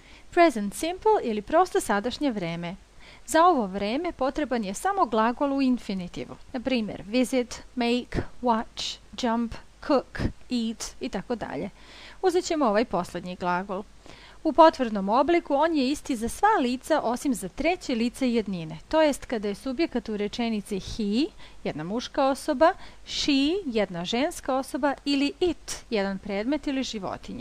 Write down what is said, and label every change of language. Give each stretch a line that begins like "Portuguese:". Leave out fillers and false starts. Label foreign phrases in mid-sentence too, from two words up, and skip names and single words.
English: Present simple
Bosnian: ili prosto sadašnje vreme. Za ovo vreme potreban je samo glagol u infinitivu. Na primjer,
English: visit, make, watch, jump, cook, eat
Bosnian: i tako dalje. Uzet ćemo ovaj posljednji glagol. U potvrdnom obliku on je isti za sva lica osim za treće lice jednine, to jest kada je subjekat u rečenici he, jedna muška osoba, she, jedna ženska osoba ili it, jedan predmet ili životinja.